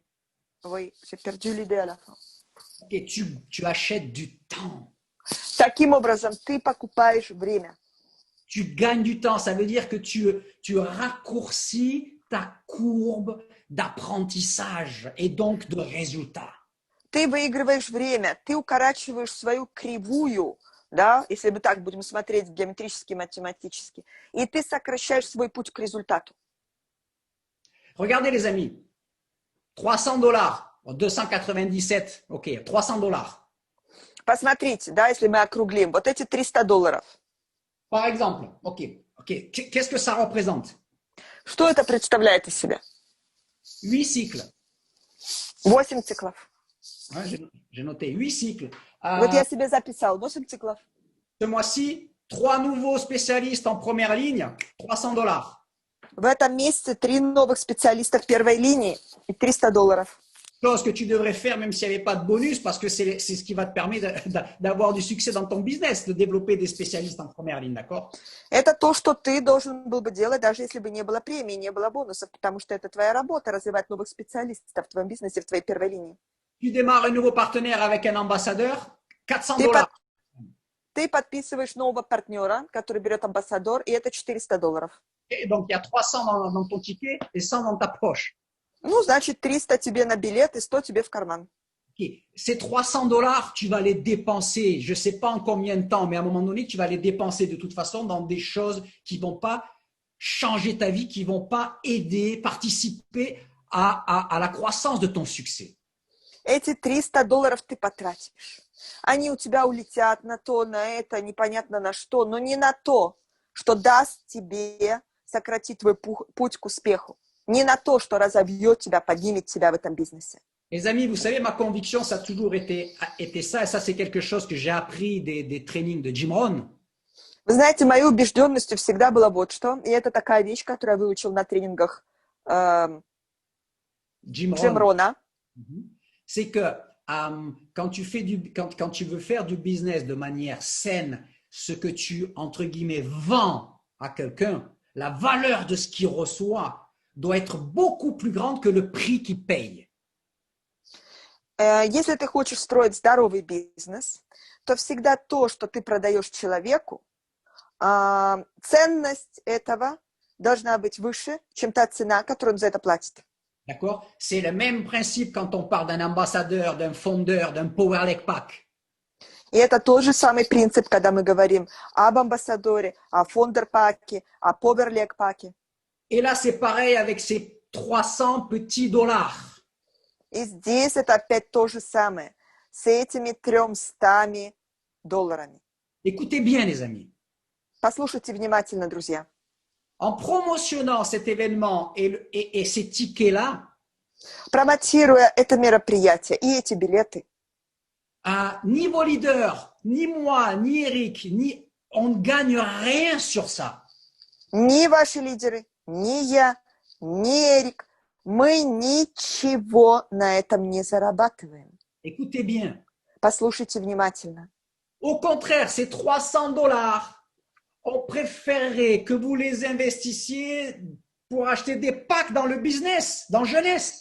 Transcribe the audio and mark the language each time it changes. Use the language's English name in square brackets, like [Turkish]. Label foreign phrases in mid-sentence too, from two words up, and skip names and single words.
[French] Oui, j'ai perdu l'idée à la fin. Et tu achètes du temps. [Russian] Таким образом, ты покупаешь время. [French] Tu gagnes du temps. Ça veut dire que tu raccourcis ta courbe d'apprentissage et donc de résultats. [Russian] Ты выигрываешь время, ты укорачиваешь свою кривую, да, если мы так будем смотреть геометрически, математически, и ты сокращаешь свой путь к результату. [French] Regardez les amis, $300, 297, ok, $300. [Russian] Посмотрите, да, если мы округлим, вот эти $300. [French] Par exemple, ok, qu'est-ce que ça représente? [Russian] Что это представляет из себя? [French] 8 cycles. [Russian] 8 циклов. [French] Ouais, j'ai noté 8 cycles. [Russian] Вот я себе записал 8 циклов. [French] Ce mois-ci, 3 nouveaux spécialistes en première ligne, $300. [Russian] В этом месяце 3 новых специалиста в первой линии и $300. [French] Chose que tu devrais faire même s'il n'y avait pas de bonus, parce que c'est ce qui va te permettre d'avoir du succès dans ton business, de développer des spécialistes en première ligne, d'accord? [Russian] Это то, что ты должен был бы делать, даже если бы не было премии, не было бонусов, потому что это твоя работа, развивать новых специалистов в твоем бизнесе, в твоей первой линии. [French] Tu démarres un nouveau partenaire avec un ambassadeur, $400. [Russian] Ты подписываешь нового партнера, который берет амбассадор, и это $400. [French] Et donc, il y a 300 dans ton ticket et 100 dans ta poche. [Russian] Ну, значит, 300 тебе на билет и 100 тебе в карман. [French] Okay. Ces $300, tu vas les dépenser, je ne sais pas en combien de temps, mais à un moment donné, tu vas les dépenser de toute façon dans des choses qui ne vont pas changer ta vie, qui ne vont pas aider, participer à la croissance de ton succès. [Russian] Эти $300 ты потратишь. Они у тебя улетят на то, на это, непонятно на что, но не на то, что даст тебе сократить твой путь к успеху. Не на то, что разовьет тебя, поднимет тебя в этом бизнесе. [French] Les amis, vous savez, ma conviction, ça a toujours été ça, et ça, c'est quelque chose que j'ai appris des trainings de Jim Rohn. [Russian] Вы знаете, моей убежденностью всегда было вот что, и это такая вещь, которую я выучил на тренингах Jim Рона. [French] C'est que quand tu veux faire du business de manière saine, ce que tu, entre guillemets, vends à quelqu'un, la valeur de ce qu'il reçoit doit être beaucoup plus grande que le prix qu'il paye. [Russian] Если ты хочешь строить здоровый бизнес, то всегда то, что ты продаешь человеку, ценность этого должна быть выше, чем та цена, которую он за это платит. [French] D'accord? C'est le même principe quand on parle d'un ambassadeur, d'un fondeur, d'un Power Lake Pack. [Russian] И это тот же самый принцип, когда мы говорим об амбассадоре, о фондерпаке, о поверлек-паке. [French] Et là, c'est pareil avec ces 300 petits dollars. [Russian] И здесь это опять то же самое с этими 300 долларами. [French] Écoutez bien, les amis. [Russian] Послушайте внимательно, друзья. [French] En promotionnant cet événement et ces tickets-là, [Russian] Промотируя это мероприятие и эти билеты, [French] ni vos leaders, ni moi, ni Eric, on ne gagne rien sur ça. [Russian] ни ваши лидеры, ни я, ни Эрик, мы ничего на этом не зарабатываем. [French] Écoutez bien. [Russian] Послушайте внимательно. [French] Au contraire, ces 300 dollars, on préférerait que vous les investissiez pour acheter des packs dans le business, dans jeunesse.